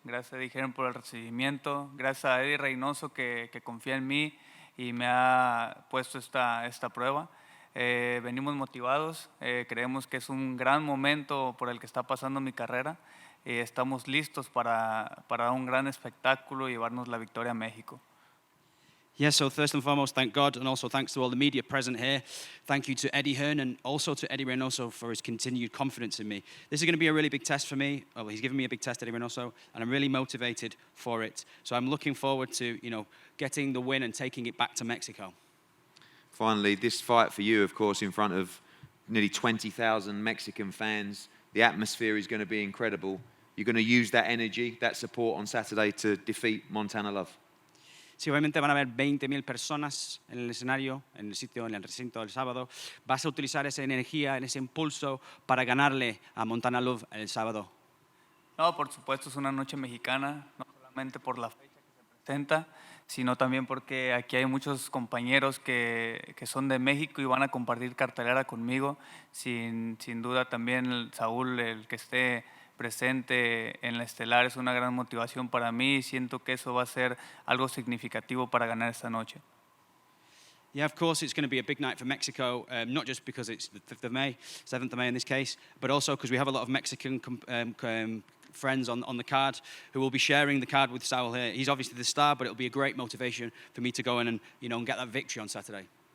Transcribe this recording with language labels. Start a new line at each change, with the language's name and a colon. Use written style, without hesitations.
Spanish: Gracias a Dijeron por el recibimiento. Gracias a Eddie Reynoso que confía en mí y me ha puesto esta prueba. Venimos motivados, creemos que es un gran momento por el que está pasando mi carrera. Estamos listos para un gran espectáculo y llevarnos la victoria a México.
English: Yeah, so first and foremost, thank God, and also thanks to all the media present here. Thank you to Eddie Hearn and also to Eddie Reynoso for his continued confidence in me. This is going to be a really big test for me. Well, he's given me a big test, Eddie Reynoso, and I'm really motivated for it. So I'm looking forward to, getting the win and taking it back to Mexico. Finally, this fight for you, of course, in front of nearly 20,000 Mexican fans. The atmosphere is going to be incredible. You're going to use that energy, that support on Saturday to defeat Montana Love.
Spanish: Sí, obviamente van a haber 20,000 personas en el escenario, en el recinto del sábado. Vas a utilizar esa energía, ese impulso para ganarle a Montana Love el sábado. No, por supuesto, es una noche mexicana, no solamente por la fecha que se presenta, sino también porque aquí hay muchos compañeros que son de México y van a compartir cartelera conmigo. Sin duda también Saúl, el que esté presente en la estelar, es una gran motivación para mí y siento que eso va a ser algo significativo para ganar esta noche.
English: Yeah, of course, it's going to be a big night for Mexico, not just because it's the 5th of May, 7th of May in this case, but also because we have a lot of Mexican friends on the card who will be sharing the card with Saul here. He's obviously the star, but it'll be a great motivation for me to go in and get that victory on Saturday.